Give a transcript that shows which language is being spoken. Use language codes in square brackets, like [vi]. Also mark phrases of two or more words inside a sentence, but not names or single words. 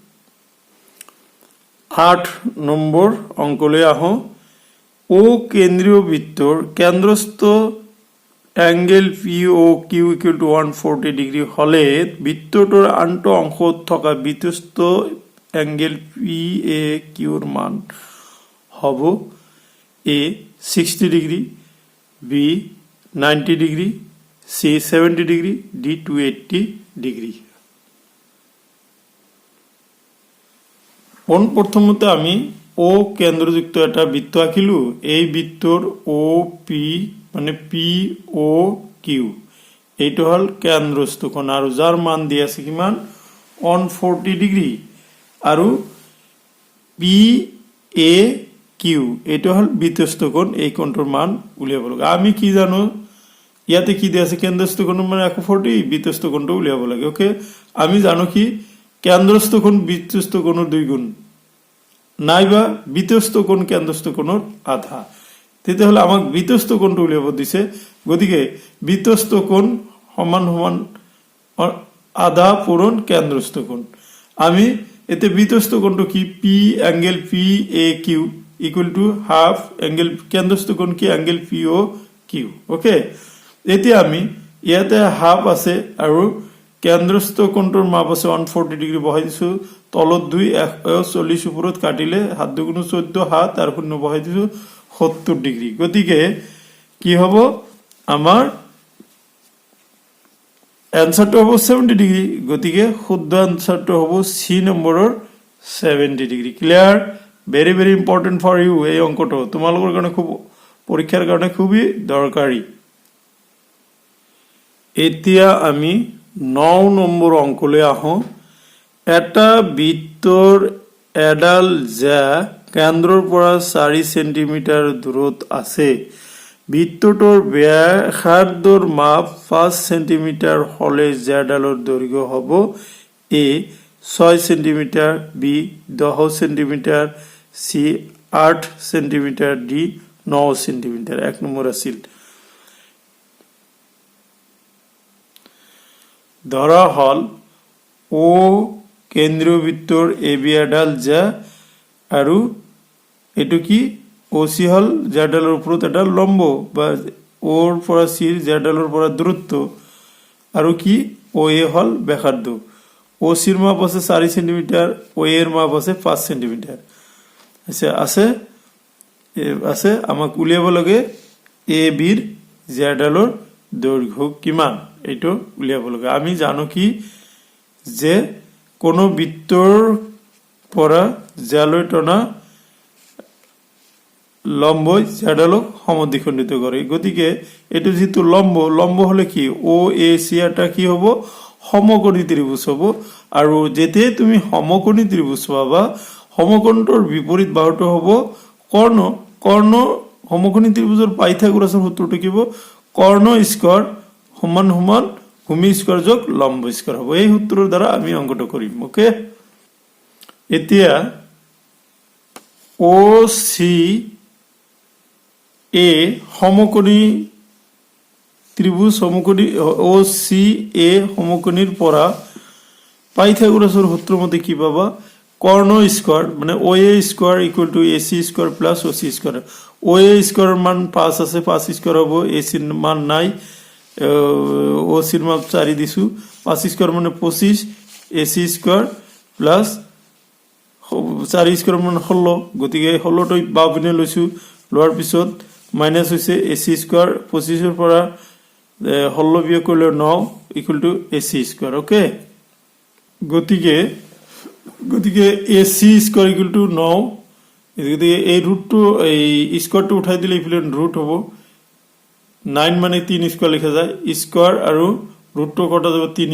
[as] 8 নম্বৰ অঙ্কলৈ আহো ও কেন্দ্ৰীয় বৃত্তৰ কেন্দ্ৰস্থ [en] angle P O Q equal to [as] 140 ডিগ্ৰী হলে বৃত্তটোৰ আন্ত অংশত থকা বৃত্তস্থ এঙ্গেল পি এ কিউৰ মান হ'ব A 60 ডিগ্রি, B 90 ডিগ্রি, C 70 ডিগ্রি, D 280 ডিগ্রি। প্রথমত আমি ও কেন্দ্রযুক্ত একটা বৃত্ত আঁকিলু। এই বৃত্তর ও পি মানে পি ও কিউ এইটা হল কেন্দ্রস্থ কোণ আর যার মান দিয়ে আছে কিমান 140 ডিগ্রি আর পি এ কিউ এটা হল বৃত্তস্থ কোণ। এই কোণটার মান উলিয়াব লাগে। আমি কি জানো ইয়াতে কি দিয়ে আছে কেন্দ্রস্থ কোণ মানে 140, বৃত্তস্থ কোণটা উলিয়াব লাগে। ওকে, আমি জানো কি কেন্দ্রস্থ কোণ বৃত্তস্থ কোণের 2 গুণ নাইবা বৃত্তস্থ কোণ কেন্দ্রস্থ কোণের আধা। তেতে হলে আমাকে বৃত্তস্থ কোণটা উলিয়াব দিছে। গতিকে বৃত্তস্থ কোণ সমান সমান আধা পূরণ কেন্দ্রস্থ কোণ। আমি এতে বৃত্তস্থ কোণটা কি [en] P angle P A Q equal to half angle [as] কেন্দ্রস্থ কোণ কি [en] angle P O Q. [as] ওকে, এতে আমি ইয়াতে হাফ আছে আর কেন্দ্রস্থ কোণটোর মাপ আছে 140 ডিগ্রি বহাই দিছো। তলত 2 140 উপরত কাটিলে হাত 2 গুণ 14 হাত আর শূন্য বহাই দিছো 70 ডিগ্রি। গতিকে কি হব আমার অ্যান্সারটা হবো 70 ডিগ্রি। গতিকে শুদ্ধ অ্যান্সারটা হবো সি নম্বরের 70 ডিগ্রি। [en] clear? very very important for you. [as] এই অঙ্কটা তোমালোকৰ কাৰণে খুব পরীক্ষার কারণে খুবই দরকারি। এতিয়া আমি 9 নম্বৰ অঙ্কলৈ আহো। এটা বৃত্তৰ এডাল যা কেন্দ্ৰৰ পৰা 4 সেন্টিমিটার দূৰত আছে। বৃত্তটোৰ ব্যাসাৰ্ধৰ মাপ 5 সেন্টিমিটার হলে জেডালৰ দৈৰ্ঘ্য হ'ব এ 6 সেন্টিমিটার, বি 10 সেন্টিমিটার, সি 8 সেন্টিমিটার, ডি 9 সেন্টিমিটার। 1 নম্বর আছিল ধরা হল ও কেন্দ্রীয় বৃত্তর এ বি এডাল যা আৰু এটো কি ও সি হল জেডালৰ ওপৰত এটা লম্ব বা ওর পৰা সির জেডালৰ পৰা দূরত্ব আৰু কি ও এ হল ব্যাসার্ধ। ও সির মাপ আছে 4 সেন্টিমিটার, ও এর মাপ আছে 5 সেন্টিমিটার। আচ্ছা আছে আমাক উলিয়াব লাগে এ বির জেডালৰ দৈর্ঘ্য কিমান এইটো উলিয়াব লাগে। আমি জানো কি যে কোনো বৃত্তৰ পৰা জ্যালৈ টনা লম্ব জেডালক সমদ্বিখণ্ডিত করে। গতিকে এটো যেহেতু লম্ব হলে কি ও এ সি এটা কি হব সমকোণী ত্রিভুজ হব। আর যেতে তুমি সমকোণী ত্রিভুজ পাবা সমকোণটোৰ বিপরীত বাহুটো হব কর্ণ। কর্ণ সমকোণী ত্রিভুজৰ পাইথাগোরাসৰ সূত্ৰটো কি হব কর্ণ স্কয়ার সমান সমান ভূমি স্কয়ার যোগ লম্ব স্কয়ার হব। এই সূত্ৰৰ দ্বারা আমি অঙ্কটো কৰিম। ওকে, এতিয়া ও সি এ সমকোণী ত্রিভুজ সমকোণী ও সি এ সমকোণীর পৰা পাইথাগোরাসৰ সূত্র মতে কি পাবা কর্ণ স্কয়ার মানে [en] O A square equal to A C square plus O C square. [as] ও এ স্কয়ারের মান 5 আছে 5 স্কয়ার হবো। এ সির মান নাই, ও সির মান 4 দিছু। 5 স্কয়ার মানে 25, [en] A C square plus 4 square [as] মানে 16। গতিকে 16টো বাও পিনে লৈছো, লোৱাৰ পিছত মাইনাস হয়েছে এ সি স্কয়ার 25 পৰা 16 বিয়োগ করলে [en] 9 equal to A C square. [as] ওকে, গতিকে [en] A C square equal to 9. [as] গতিকে এই রুটটো এই স্কয়ারটো উঠাই দিলে ইফালে রুট হব 9 মানে 3 স্কয়ার লেখা যায় স্কয়ার আৰু রুটটো কটা যাব 3।